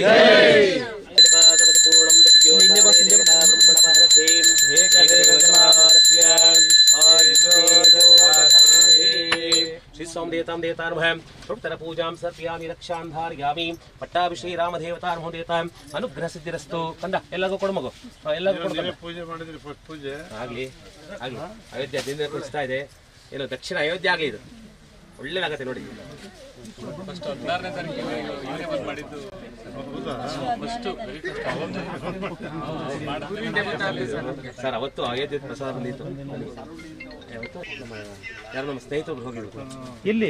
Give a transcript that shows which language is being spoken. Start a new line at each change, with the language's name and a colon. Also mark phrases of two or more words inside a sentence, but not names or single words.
Sanskrit: श्री सोमदेवतां देवतां नमः उत्तर पूजां सर्पयामि रक्षां धारयामि पट्टाभि श्री राम देवतां नमः देवतां अनुग्रह सिद्धिरस्तु कंद
Kannada: ಎಲ್ಲರಿಗೂ ಕೊಡು ಮಗು ಎಲ್ಲರಿಗೂ ಕೊಡು ಪೂಜೆ ಮಾಡಿದ್ರೆ ಫಸ್ಟ್ ಪೂಜೆ ಆಗಲಿ ಆಗಲಿ ಅಯೋಧ್ಯೆ ದಿನ ಕುಣಿಸ್ತಾ ಇದೆ ಏನು ದಕ್ಷಿಣ ಅಯೋಧ್ಯೆ ಆಗಲಿ ಇದು ಒಳ್ಳೆದಾಗತ್ತೆ ನೋಡಿ ಫಸ್ಟ್ 16ನೇ ತಾರೀಕಿಗೆ ಇವನೇ ಬಂದು ಮಾಡಿದ್ದು ಸರ್ ಅವತ್ತು ಅಯೋಧ್ಯೆ ಪ್ರಸಾದ ಬಂದಿತ್ತು ಯಾರು ನಮ್ಮ ಸ್ನೇಹಿತರು ಹೋಗಿದ್ರು ಎಲ್ಲಿ